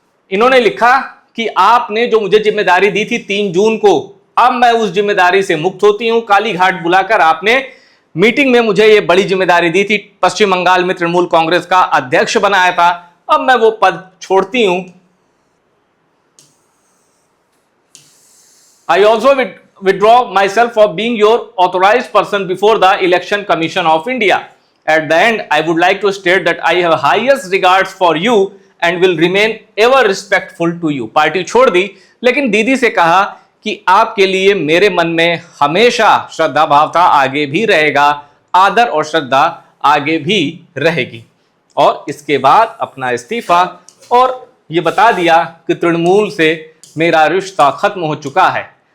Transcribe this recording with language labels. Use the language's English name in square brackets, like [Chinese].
[Hindi] इन्होंने लिखा कि आपने जो मुझे जिम्मेदारी दी थी 3 जून को, अब मैं उस जिम्मेदारी से मुक्त होती हूं। काली घाट बुलाकर आपने मीटिंग में मुझे यह बड़ी जिम्मेदारी दी थी, पश्चिम बंगाल में तृणमूल कांग्रेस का अध्यक्ष बनाया था, अब मैं वो पद छोड़ती हूं। [English] I also withdraw myself for being your authorized person before the Election Commission of India. At the end, I would like to state that I have highest regards for you and will remain ever respectful to you. [Hindi] Party छोड़ दी, लेकिन दीदी से कहा कि आपके लिए मेरे मन में हमेशा श्रद्धा भाव था, आगे भी रहेगा, आदर और श्रद्धा आगे भी रहेगी। और इसके बाद अपना इस्तीफा और ये बता दिया कि तृणमूल से मेरा रिश्ता खत्म हो चुका है।